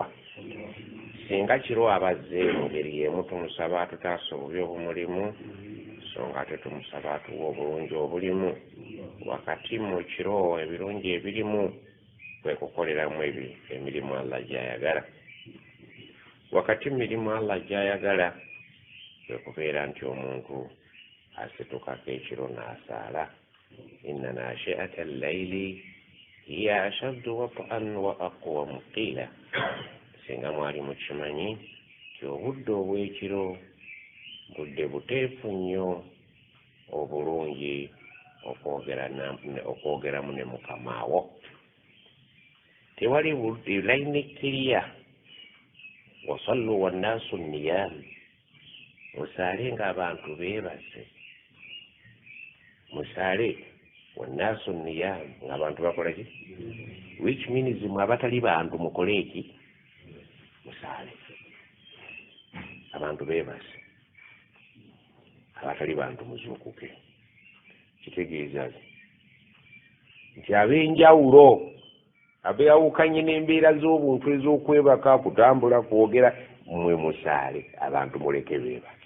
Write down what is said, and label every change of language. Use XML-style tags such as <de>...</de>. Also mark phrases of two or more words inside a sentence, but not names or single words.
<lg>Singa kiro abazze mu ngeri y'emu tumusaba atutaase obubi obumulimu, so nga ate tumusaba atuwe obulungi obulimu wakati mu kiro ebirungi ebirimu kwe kukoleramu emirimu Allah gy'ayagala. Wakati mirimu Allah gy'ayagala kwe kubeera nti omuntu asitukako ekiro n'asaala.</lg> <ar>إن ناشئة الليل هي أشد وطئا وأقوم قيلا.</ar> <lg>Singa mwali mukimanyi nti obudde obw'ekiro budde buteefu nnyo obulungi okwogeramu ne mukamaawo. Tewali layini kiriya.</lg> <ar>وصلوا والناس نيام.</ar> <lg>Musaale ng'abantu beebase. Musaale</lg> <ar>والناس نيام</ar> <lg>ng'abantu bakola ki?</lg> <en>Which means</en> <lg>mwe abatali bantu mukole eki? Musaale. Abantu beebase. Abatali bantu muzuukuke. Kitegeeza nti ab'enjawulo abeewukanye n'embeera z'obuntu ez'okwebaka, kutambula, kwogera, mwe musaale, abantu muleke beebake.</lg>